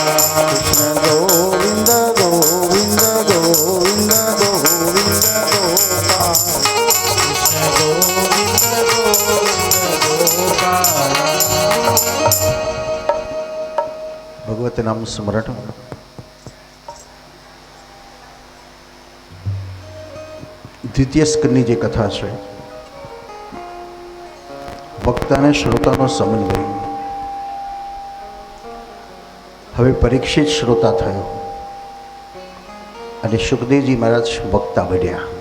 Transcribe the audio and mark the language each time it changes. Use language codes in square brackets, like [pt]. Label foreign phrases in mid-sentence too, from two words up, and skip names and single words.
[hi] कृष्ण गोविंद गोविंद गोविंद गोविंद गोपाला कृष्ण गोविंद गोविंद गोपाला भगवत नाम स्मरण [gu] દ્વિતીય સ્કંદની જે કથા છે વક્તા અને શ્રોતાનો સમન્વય. હવે પરીક્ષિત શ્રોતા થયો અને સુખદેવજી મહારાજ વક્તા બન્યા.